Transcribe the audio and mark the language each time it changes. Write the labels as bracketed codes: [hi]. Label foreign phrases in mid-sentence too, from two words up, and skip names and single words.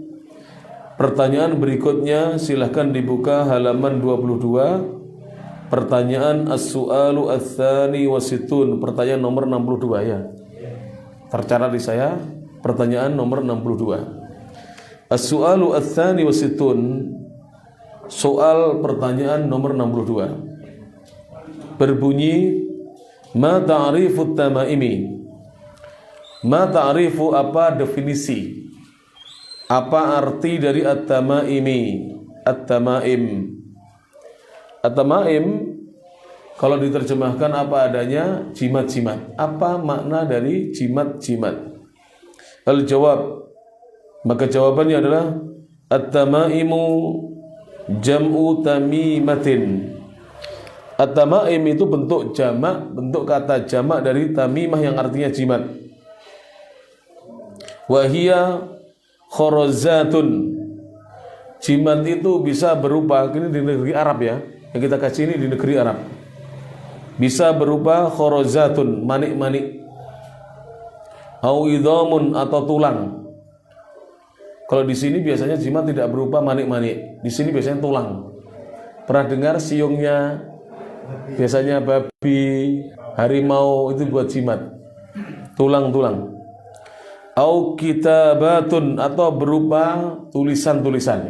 [id] Pertanyaan berikutnya silahkan dibuka halaman 22, pertanyaan [ar] السؤال الثاني والستون, [id] pertanyaan nomor 62 ya. Tercatat di saya pertanyaan nomor 62. [ar] السؤال الثاني والستون, [id] soal pertanyaan nomor 62 berbunyi, [ar] ما تعريف التمائم. ما تعريف, [id] apa definisi, apa arti dari at-tamaimi? At-tamaim. At-tamaim kalau diterjemahkan apa adanya, jimat-jimat. Apa makna dari jimat-jimat? Al-jawab, maka jawabannya adalah [ar] التمائم جمع تميمة. [id] At-tamaim itu bentuk jamak, bentuk kata jamak dari tamimah yang artinya jimat. [ar] وهي خرزة. [id] Jimat itu bisa berupa, ini di negeri Arab ya, yang kita kaji ini di negeri Arab, bisa berupa khorozatun, manik-manik, [ar] أو عظام, [id] atau tulang. Kalau di sini biasanya jimat tidak berupa manik-manik, di sini biasanya tulang. Pernah dengar siungnya biasanya babi, harimau, itu buat jimat, tulang-tulang. [ar] أو كتابة, [id] atau berupa tulisan-tulisan.